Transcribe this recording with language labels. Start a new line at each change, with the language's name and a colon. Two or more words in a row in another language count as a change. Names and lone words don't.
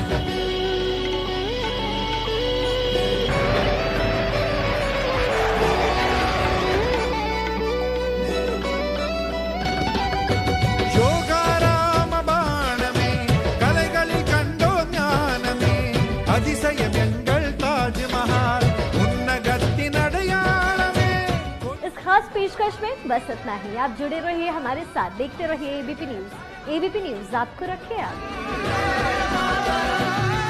Tamil: யோகாராம பாணமே, கலைகளில் கண்டோம் ஞானமே. அதிசயம் எங்கள் தாஜ்மஹால், உன்னகத்தின் அடையாளமே.
Hindi: इस खास पेशकश में बस इतना ही। आप जुड़े रहिए हमारे साथ, देखते रहिए एबीपी न्यूज। एबीपी न्यूज आपको रखे आगे।